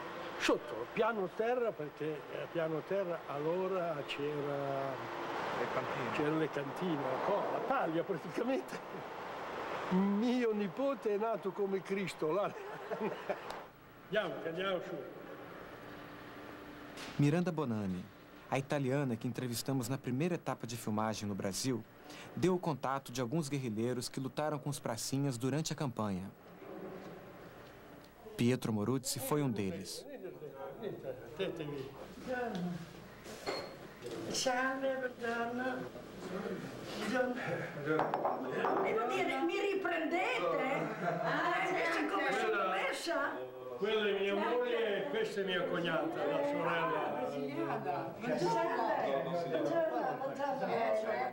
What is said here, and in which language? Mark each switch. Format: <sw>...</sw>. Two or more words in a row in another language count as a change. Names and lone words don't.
<it>Sotto, piano terra, perché a piano terra allora c'era le cantine, la paglia praticamente. Mio nipote è nato come Cristo. Là. Andiamo su.</it> <pt>Miranda Bonanni, a italiana que entrevistamos na primeira etapa de filmagem no Brasil, deu o contato de alguns guerrilheiros que lutaram com os pracinhas durante a campanha. Pietro Moruzzi foi um deles.</pt> <it>Devo dire, mi riprendete? Come sono messa? Quella è mia moglie e questa è mia cognata, la sorella.</it>